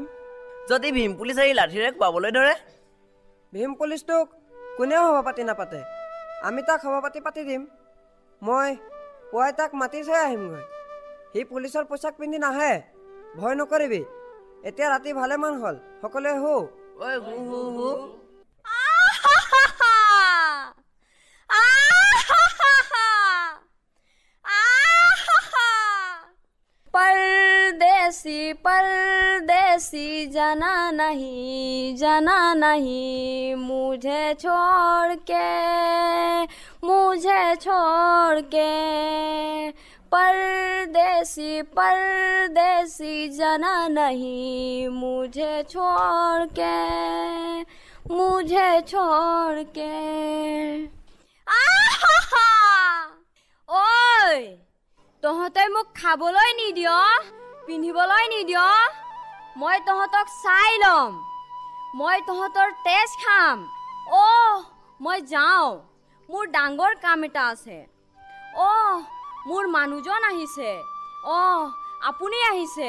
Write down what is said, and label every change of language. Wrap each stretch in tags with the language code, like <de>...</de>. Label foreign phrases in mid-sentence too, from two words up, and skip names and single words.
<as>যদি ভীম পুলিচ আহি লাঠিৰে খুৱাবলৈ ধৰে? ভীম পুলিচটোক কোনেও সভাপাতি নাপাতে, আমি তাক সভাপাতি পাতি দিম। মই পুৱাই তাক মাতি থৈ আহিমগৈ। সি পুলিচৰ পোচাক পিন্ধি নাহে, ভয় নকৰিবি। এতিয়া ৰাতি ভালেমান হ'ল, সকলোৱে হু।</as> <hi>परदेसी परदेसी जाना नहीं मुझे छोड़ के परदेसी परदेसी जाना नहीं मुझे छोड़ के। ओय,</hi> <as>তহঁতে মোক খাবলৈ নিদিয়, পিন্ধিবলৈ নিদিয়, মই তহঁতক চাই ল'ম, মই তহঁতৰ তেজ খাম। মই যাওঁ, মোৰ ডাঙৰ কাম এটা আছে। মোৰ মানুহজন আহিছে। আপুনি আহিছে।</as>